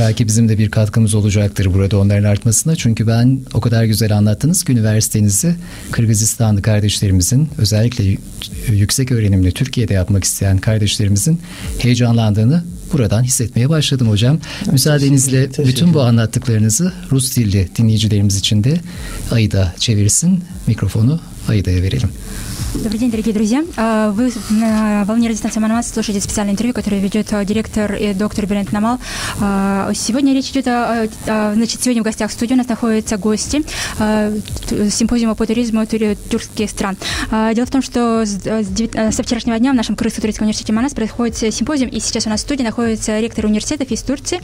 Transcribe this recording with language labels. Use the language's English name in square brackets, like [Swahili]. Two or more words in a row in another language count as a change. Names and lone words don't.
[Turkish] Belki bizim de bir katkımız olacaktır burada onların artmasına. Çünkü ben o kadar güzel anlattınız ki üniversitenizi Kırgızistanlı kardeşlerimizin, özellikle yüksek öğrenimli Türkiye'de yapmak isteyen kardeşlerimizin heyecanlandığını buradan hissetmeye başladım hocam. Müsaadenizle bütün bu anlattıklarınızı Rus dilli dinleyicilerimiz için de Aida çevirsin. Mikrofonu Aida'ya verelim. [Russian] Добрый день, дорогие друзья. Вы на волне радиостанции «Манамас» слушаете специальное интервью, которое ведет директор и доктор Берент Намал. Сегодня речь идет значит, сегодня в гостях в студии у нас находятся гости симпозиума по туризму тюркских стран. Дело в том, что со вчерашнего дня в нашем Крымско-турецком университете «Манас» происходит симпозиум, и сейчас у нас в студии находится ректор университетов из Турции.